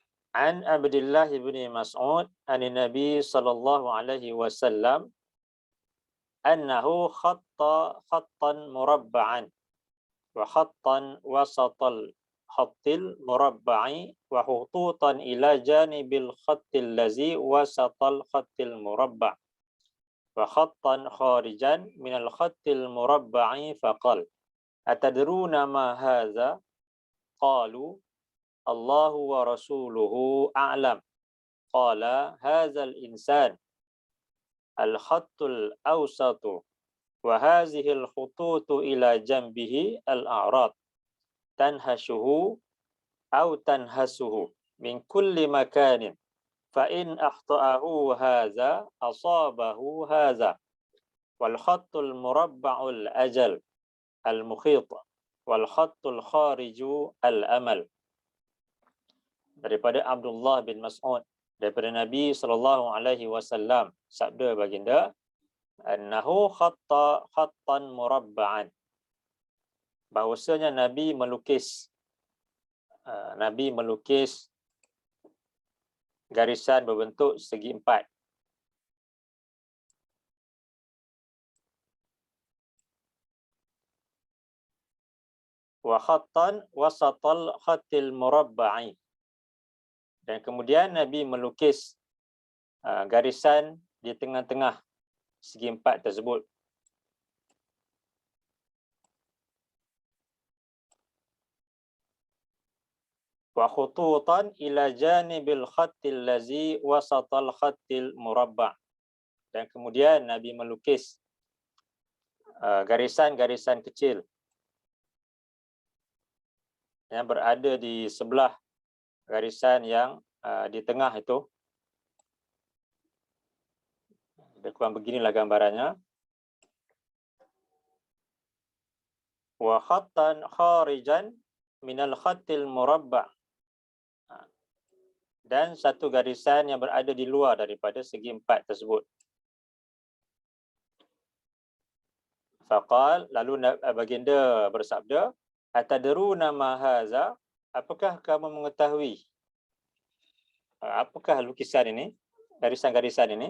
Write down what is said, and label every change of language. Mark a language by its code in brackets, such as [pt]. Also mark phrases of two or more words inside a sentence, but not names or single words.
[ar] عن عبد الله بن مسعود عن النبي صلى الله عليه وسلم أنه خطًا مربعًا وخطًا وسط الخط المربع و خطوطًا إلى جانب الخط الذي وسط الخط المربع وخطًا خارجًا من الخط المربع فقال أتدرون ما هذا قالوا الله ورسوله أعلم قال هذا الإنسان الخط الأوسط وهذه الخطوط إلى جنبه الأعراض تنهشه أو تنهسه من كل مكان فإن أخطأه هذا أصابه هذا والخط المربع الأجل المحيط والخط الخارج الأمل. [ms] Daripada Abdullah bin Mas'ud daripada Nabi [ar] صلى الله عليه وسلم, [ms] sabda baginda, [ar] أنه خطًا مربعًا, [ms] bahwasanya Nabi melukis garisan berbentuk segi empat. [ar] وخطًا وسط الخط المربع, [ms] dan kemudian Nabi melukis garisan di tengah-tengah segi empat tersebut. [ar] وخطوطًا إلى جانب الخط الذي وسط الخط المربع', [ms] dan kemudian Nabi melukis garisan-garisan kecil yang berada di sebelah garisan yang di tengah itu. Lebih kurang beginilah gambarannya. [ar] وخطًا خارجًا من الخط المربع', [ms] dan satu garisan yang berada di luar daripada segi empat tersebut. Faqal, lalu baginda bersabda, [ar] أتدرون ما هذا, [ms] apakah kamu mengetahui apakah lukisan ini, garisan-garisan ini?